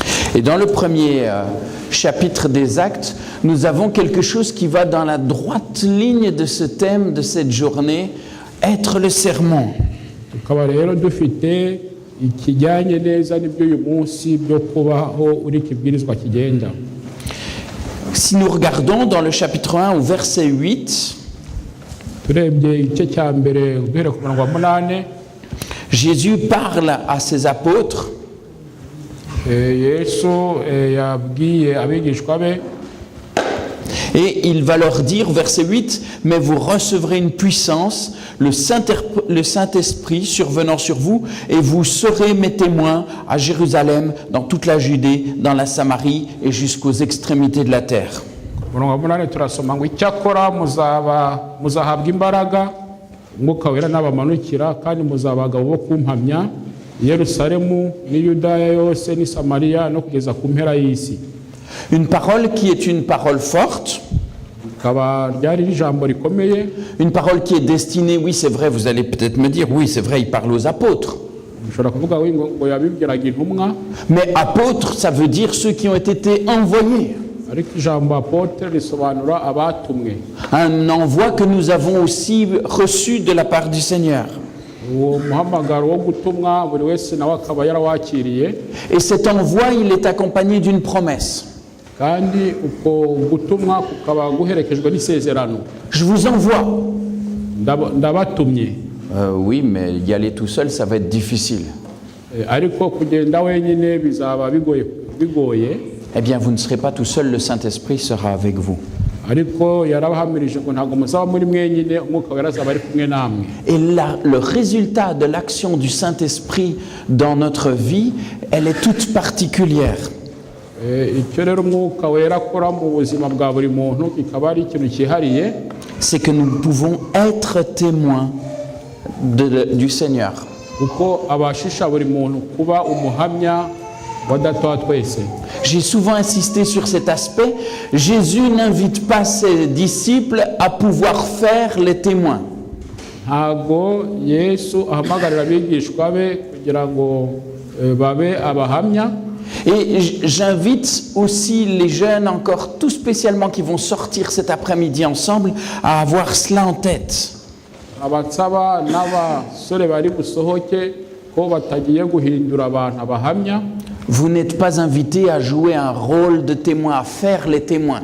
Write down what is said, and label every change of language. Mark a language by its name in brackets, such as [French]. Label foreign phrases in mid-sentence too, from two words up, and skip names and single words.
[French] Et dans le premier chapitre des Actes, nous avons quelque chose qui va dans la droite ligne de ce thème de cette journée, être le serment. [Kinyarwanda] tukaba rero dufite ikijyanye neza n'ibyo uyu munsi byo kubaho uri kibwirizwa kigenda. [French] Si nous regardons dans le chapitre 1 au verset 8, [Kinyarwanda] turebye igice cya mbere uduhere ku murongo wa 8, [French] Jésus parle à ses apôtres [Kinyarwanda] yesu yabwiye abigishwa be, [French] et il va leur dire, verset 8, « Mais vous recevrez une puissance, le Saint-Esprit survenant sur vous, et vous serez mes témoins à Jérusalem, dans toute la Judée, dans la Samarie et jusqu'aux extrémités de la terre. » [Kinyarwanda] umurongo wa 8 turasoma ngo icyakora muzahabwa imbaraga umwuka wera n'abamanukira kandi muzaba abagabo bo kumpamya i Yerusalemu n'i Yudaya yose n'i Samariya no kugeza ku mpera y'isi. [French] Une parole qui est une parole forte, [Kinyarwanda] Ikaba ryari ijambo rikomeye, [French] une parole qui est destinée, oui c'est vrai, vous allez peut-être me dire, oui c'est vrai, il parle aux apôtres. [Kinyarwanda] ushobora kuvuga ngo yabibwiraga intumwa, [French] Mais apôtres, ça veut dire ceux qui ont été envoyés. [Kinyarwanda] ariko ijambo apotre risobanura abatumwe. [French] Un envoi que nous avons aussi reçu de la part du Seigneur. [Kinyarwanda] Uwo muhamagaro wo gutumwa buri wese nawe akaba yarawakiriye, [French] Et cet envoi, il est accompagné d'une promesse. [Kinyarwanda] kandi uko gutumwa kukaba guherekejwe n'isezerano. [French] Je vous envoie. [Kinyarwanda] Ndabatumye. [French] Oui, mais y aller tout seul, ça va être difficile. [Kinyarwanda] Ariko kugenda wenyine bizaba bigoye. [French] Eh bien, vous ne serez pas tout seul, le Saint-Esprit sera avec vous. [Kinyarwanda] Ariko yarabahamirije ngo ntabwo muzaba muri mwenyine, umwuka wera azaba ari kumwe namwe. [French] Et là, le résultat de l'action du Saint-Esprit dans notre vie, elle est toute particulière. [Kinyarwanda] Icyo rero umwuka wera akora mu buzima bwa buri muntu kikaba ari ikintu cyihariye, [French] C'est que nous pouvons être témoins du Seigneur. [Kinyarwanda] kuko abashisha buri muntu kuba umuhamya wa Data wa twese. [French] J'ai souvent insisté sur cet aspect. Jésus n'invite pas ses disciples à pouvoir faire les témoins. [Kinyarwanda] Ntabwo Yesu ahamagarira abigishwa be kugira ngo babe abahamya. [French] Et j'invite aussi les jeunes, encore tout spécialement qui vont sortir cet après-midi ensemble, à avoir cela en tête. [Kinyarwanda] Abatsaba n'abasore bari busohoke ko batagiye guhindura abantu abahamya. [French] Vous n'êtes pas invités à jouer un rôle de témoin, à faire les témoins.